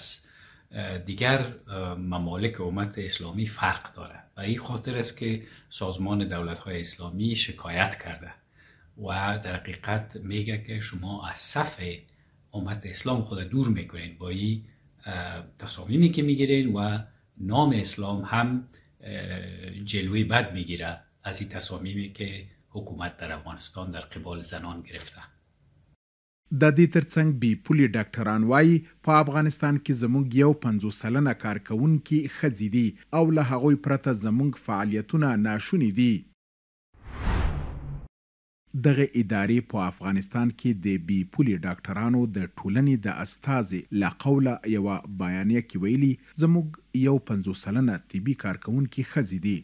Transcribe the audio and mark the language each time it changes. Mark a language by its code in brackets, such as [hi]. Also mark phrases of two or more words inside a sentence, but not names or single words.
[fa] دیگر ممالک امت اسلامی فرق دارد و این خاطر است که سازمان دولت‌های اسلامی شکایت کرده و در حقیقت میگه که شما از صف امت اسلام خود دور میکنین با این تصامیمی که میگیرین و نام اسلام هم جلوی بد میگیره از این تصامیمی که حکومت در افغانستان در قبال زنان گرفته [ps] د دې ترڅنګ بي پولي ډاکټران وایي په افغانستان کې زموږ یو 50 سلنه کارکوونکي ښځې دي او له هغوی پرته زموږ فعالیتونه ناشوني دي دغه ادارې په افغانستان کې د بي پولي ډاکټرانو د ټولنې د استازي له قوله یوه بیانیه کې ویلي زموږ 50 سلنه طبي کارکوونکي ښځې دي.